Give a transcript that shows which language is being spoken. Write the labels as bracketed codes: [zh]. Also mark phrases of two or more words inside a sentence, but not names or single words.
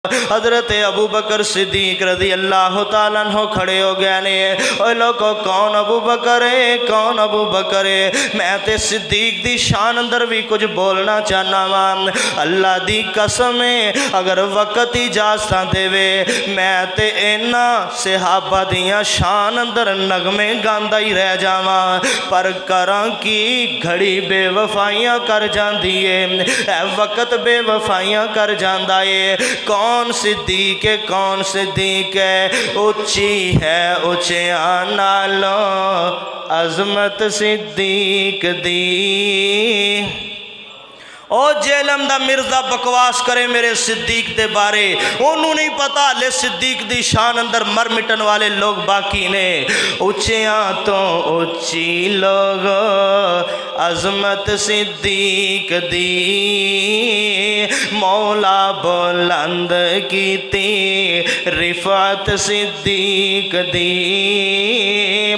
[pa] حضرت ابو بکر صدیق رضی اللہ تعالیٰ عنہ کھڑے ہو گئے نے. اوہ لوگو کون ابو بکر ہے, کون ابو بکر ہے؟ میں تے صدیق دی شان اندر بھی کچھ بولنا چاہنا وا. اللہ دی قسم ہے اگر وقت اجازت دے وے میں تے اینا صحابہ دیاں شان اندر نغمے گاندا ہی رہ جاواں, پر کراں کی گھڑی بے وفائیاں کر جاندی ہے, اے وقت بے وفائیاں کر جاندا ہے. کون صدیق ہے, کون صدیق ہے؟ اچھی ہے اچھیاں نالوں عظمت صدیق دی. او جیلم دا مرزا بکواس کرے میرے صدیق دے بارے, انہوں نہیں پتا لے صدیق دی شان اندر مر مٹن والے لوگ باقی نے. اچھیاں تو اچھی لوگ عظمت صدیق دی, مولا بلند کیتی رفعت صدیق دی.